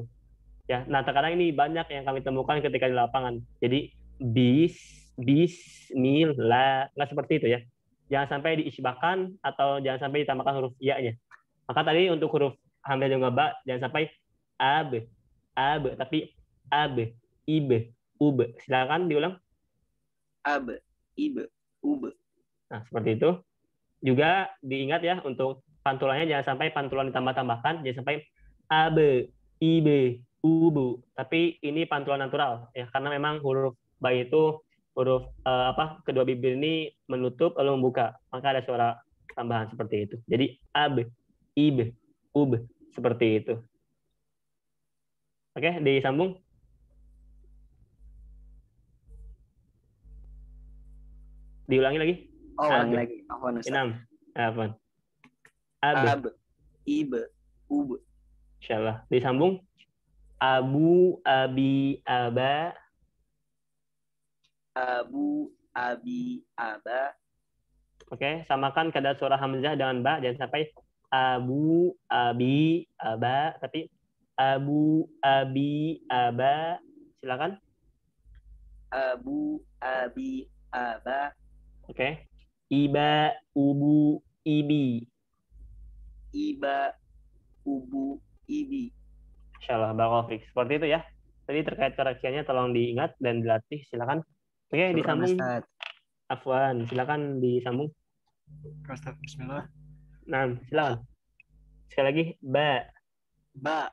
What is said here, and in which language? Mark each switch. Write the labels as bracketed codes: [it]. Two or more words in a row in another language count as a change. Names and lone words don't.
[id] Ya, nah terkadang ini banyak yang kami temukan ketika di lapangan. Jadi bismillah, nggak seperti itu ya. Jangan sampai diisbahkan atau jangan sampai ditambahkan huruf ya-nya. Maka tadi untuk huruf hamzah dan ba jangan sampai ab, tapi ab, [ar] إِبْ، أُبْ. [id] Silakan diulang. [ar] Ab, إِبْ، أُبْ. [id] Nah, seperti itu. Juga diingat ya untuk pantulannya jangan sampai pantulan ditambah-tambahkan, jangan sampai [ar] أَبْ، إِبْ، أُبُ. [id] Tapi ini pantulan natural ya karena memang huruf ba itu huruf kedua bibir ini menutup lalu membuka. Maka ada suara tambahan seperti itu. Jadi ab, [ar] إِبْ، أُبْ [id] seperti itu. Oke, disambung. Diulangi lagi. Ulangi lagi. Afwan Ustaz. Afwan. [ar] Ab, إِبْ، أُبْ. [id] Insyaallah. Disambung. [ar] أَبُ، أَبِ، أَبَ. أَبُ، أَبِ, aba. [id] Oke, samakan kadar suara hamzah dengan ba, jangan sampai [ar] أَبُ، أَبِ، أَبَ, [id] tapi [ar] أَبُ، أَبِ، أَبَ. [id] Silakan. [ar] أَبُ، أَبِ، أَبَ. [id] Oke. [ar] إِبَ، أُبُ، إِبِ. إِبَ، أُبُ، إِبِ. إن شاء الله، بارك الله فيك. [id] Seperti itu ya. Tadi terkait koreksiannya tolong diingat dan dilatih. Silakan. Oke, disambung. Afwan, silakan disambung. Ustaz, bismillah. Nah, silakan. Sekali lagi, [ar] ba. Ba.